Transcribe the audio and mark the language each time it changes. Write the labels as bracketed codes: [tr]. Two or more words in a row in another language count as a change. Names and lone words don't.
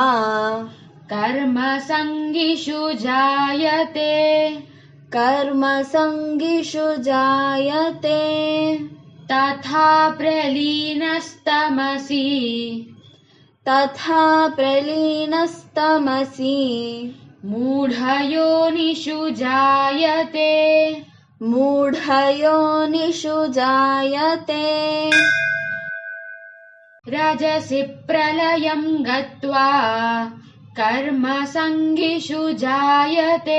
[sa] कर्म सङ्गिषु जायते कर्म सङ्गिषु जायते तथा प्रलीनस्तमसि तथा प्रलीनस्तमसि मूढयोनिषु जायते मूढयोनिषु जायते रजसि प्रलयं गत्वा कर्मसङ्गिषु जायते